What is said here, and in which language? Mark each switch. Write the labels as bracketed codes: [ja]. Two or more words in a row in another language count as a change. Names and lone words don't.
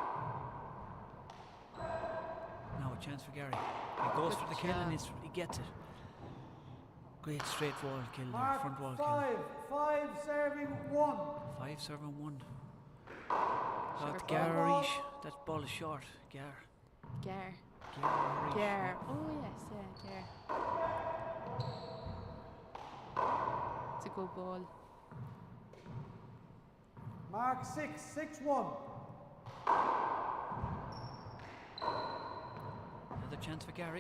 [en] Now a chance for Gary. He goes Good for the kill and job. he gets it. Great straight wall kill there, Mark front wall 5, kill. 5 serving 1. 5 serving 1. Sure, Got ball. Gary. That ball is short. Gar. Gar. Gary. Gar. Oh yes, yeah, Gar. It's a good ball. Mark 6, 6 1. Another chance for Gary.